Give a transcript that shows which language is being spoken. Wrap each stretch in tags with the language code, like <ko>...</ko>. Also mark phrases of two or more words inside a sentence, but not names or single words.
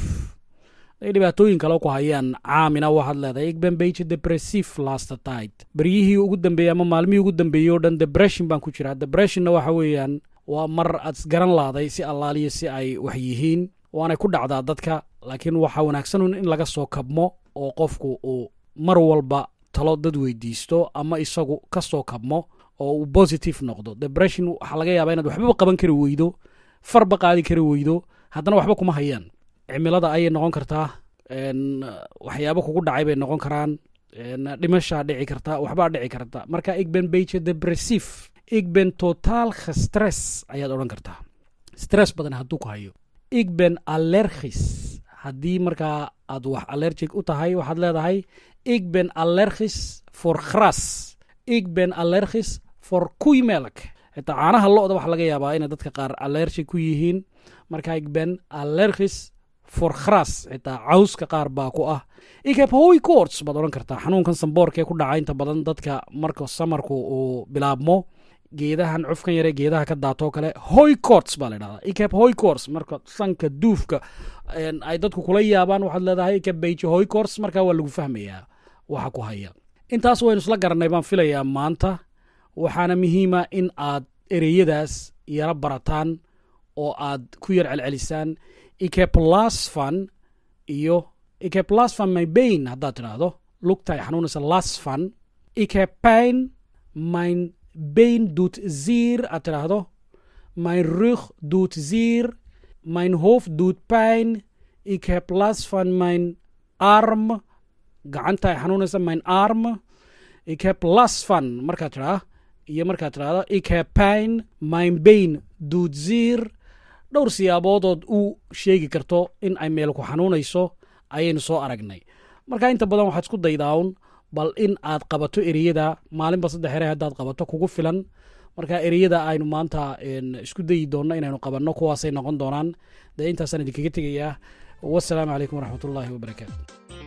<so>dhibaatooyin kale ku hayaan caamina waxaad leedahay.</so> <nl>Ik ben beetje depressief laatste tijd.</nl> <so>Beryihii ugu dambeeyey ama maalmihii ugu dambeeyey oo dhan depression baan ku jiraa. Depressionna waxa weeyaan waa mar aad isgaran laaday si allaaliya si ay wax yihiin. waanay ku dhacdaa dadka, laakiin waxaa wanaagsan in laga soo kabmo oo qofku uu mar walba talo dad weydiisto ama isagu ka soo kabmo oo uu positive noqdo. Depression waxaa laga yaabaa inaad waxba qaban kari weydo, farba qaadi kari weydo, haddana waxba kuma hayaan. cimilada ayay noqon kartaa, waxyaabo kugu dhacay bay noqon karaan, dhimashaa dhici karta, waxbaa dhici karta.</so> <nl>marka ik ben beetje depressief. Ik ben totaal gestress</nl> <so>ayaad odhan kartaa. Stress badan hadduu ku hayo.</so> <nl>Ik ben allergisch.</nl> <so>haddii markaa aad wax allergic u tahay waxaad leedahay</so> <nl>ik ben allergisch voor gras. Ik ben allergisch voor koeimelk.</nl> <so>xitaa caanaha lo'da waxaa laga yaabaa inay dadka qaar allergic ku yihiin.</so> <nl>marka ik ben allergisch voor gras.</nl> <so>xitaa cawska qaar baa ku ah.</so> <nl>Ik heb hooikoorts</nl> <so>baad odhan kartaa. xanuunkan samboorkee ku dhaca inta badan dadka marka samarku uu bilaabmo. geedahan cufkan yare geedaha ka daatoo kale hooikoorts baa la dhahdaa.</so> <nl>Ik heb hooikoorts</nl> <so>marka sanka duufka ay dadku kula yaabaan waxaad leedahay</so> <nl>ik heb beetje hooikoorts.</nl> <so>marka waa lagu fahmayaa waxa ku haya. intaas waynu isla garanay baan filayaa maanta. waxaana muhiima in aad ereyadaas yara barataan oo aad ku yar celcelisaan.</so> <nl>Ik heb last van iyo ik heb last van mijn been</nl> <so>haddaad tidhaahdo lugtaay xanuunaysa</so> <nl>last van. Ik heb pijn, mijn been doet zeer</nl> <so>aad tidhaahdo.</so> <nl>Mijn rug doet zeer, mijn hoofd doet pijn. Ik heb last van mijn arm,</nl> <so>gacantaay xanuunaysa</so> <nl>mijn arm. Ik heb last van</nl> <so>markaad tidhaah iyo markaad tidhaahdo</so> <nl>ikapain mindbain duudziir</nl> <so>dhowr siyaaboodod u sheegi karto in ay meel ku xanuunayso ayaynu soo aragnay marka inta badan waxaad isku daydaawn bal in aad qabato ereyada maalinba 3 ere haddaad qabato kugu filan marka ereyada aynu maanta isku dayi doonno inaynu qabanno kuwaasay noqon doonaan dee intaasaan idinkaga tegayaa</so> <ar>والسلام عليكم ورحمة الله وبركاته</ar>